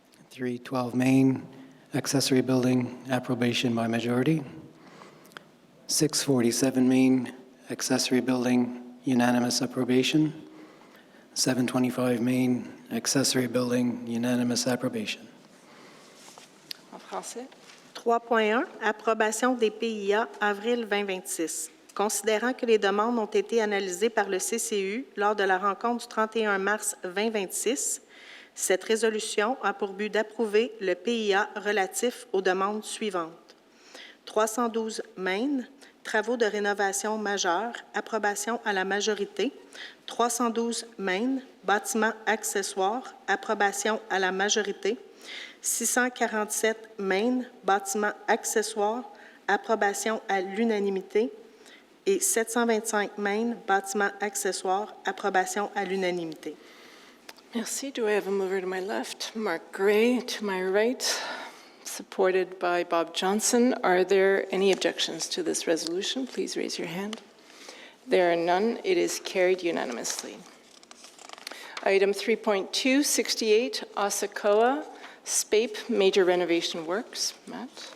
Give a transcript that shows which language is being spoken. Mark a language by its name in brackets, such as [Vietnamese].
[English] 312 Main, accessory building, approbation by majority. 647 Main, accessory building, unanimous approbation. 725 Main, accessory building, unanimous approbation. [French] En français. 3.1, approbation des PIA, avril 2026. Considérant que les demandes ont été analysées par le CCU lors de la rencontre du 31 mars 2026, cette résolution a pour but d'approuver le PIA relatif aux demandes suivantes. 312 Main, travaux de rénovation majeure, approbation à la majorité. 312 Main, bâtiments accessoires, approbation à la majorité. 647 Main, bâtiments accessoires, approbation à l'unanimité. Et 725 Main, bâtiments accessoires, approbation à l'unanimité. Merci. [English] Do I have a mover to my left? Mark Gray to my right, supported by Bob Johnson. Are there any objections to this resolution? Please raise your hand. There are none. It is carried unanimously. Item 3.2, 68, Osakoa, SPAPE, major renovation works. Matt?